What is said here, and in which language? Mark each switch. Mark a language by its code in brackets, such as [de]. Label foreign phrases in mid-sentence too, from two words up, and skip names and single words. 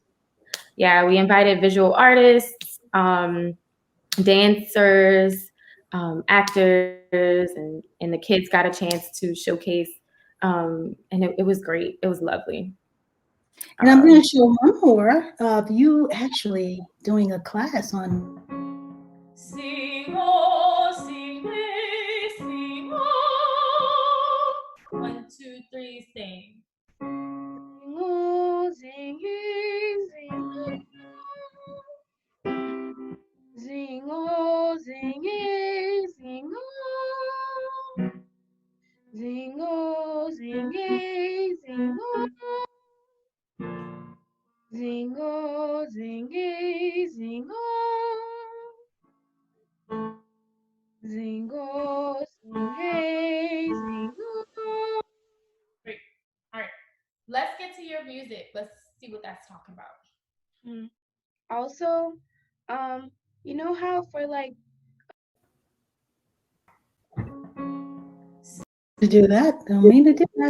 [en] Yeah, we invited visual artists, dancers, actors, and the kids got a chance to showcase, and it was great. It was lovely. And I'm going to show one more of you actually doing a class on Sing, oh, sing, sing, oh. 1, 2, 3, sing. Sing, oh, sing, sing, oh. Sing, oh, sing, sing, oh. Sing, oh, sing, sing, oh. Zingo, zingy, zingo. Zingo, zingy, zingo. Great. All right. Let's get to your music. Let's see what that's talking about. Also, you know how for like to do that. Don't mean to do that.